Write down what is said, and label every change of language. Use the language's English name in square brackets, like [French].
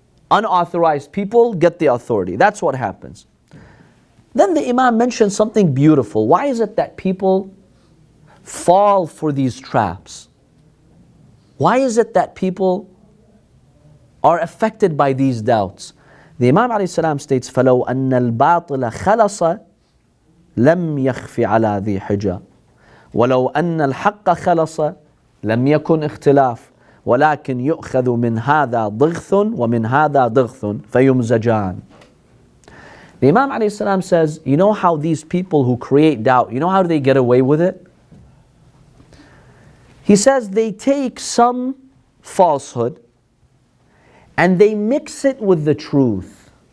[English] Unauthorized people get the authority. That's what happens. Then the Imam mentioned something beautiful. Why is it that people fall for these traps? Why is it that people are affected by these doubts? The Imam ﷺ states, [Arabic] فَلَوْ أَنَّ الْبَاطِلَ خَلَصَ لَمْ يَخْفِ عَلَى ذِي حِجَةٍ وَلَوْ أَنَّ الْحَقَّ خَلَصَ لَمْ يَكُنْ اختلاف ولكن يؤخذ من هذا ضغث ومن هذا ضغث فيمزجان. [English] The Imam ﷺ says, you know how these people who create doubt, you know how do they get away with it? He says they take some falsehood and they mix it with the truth.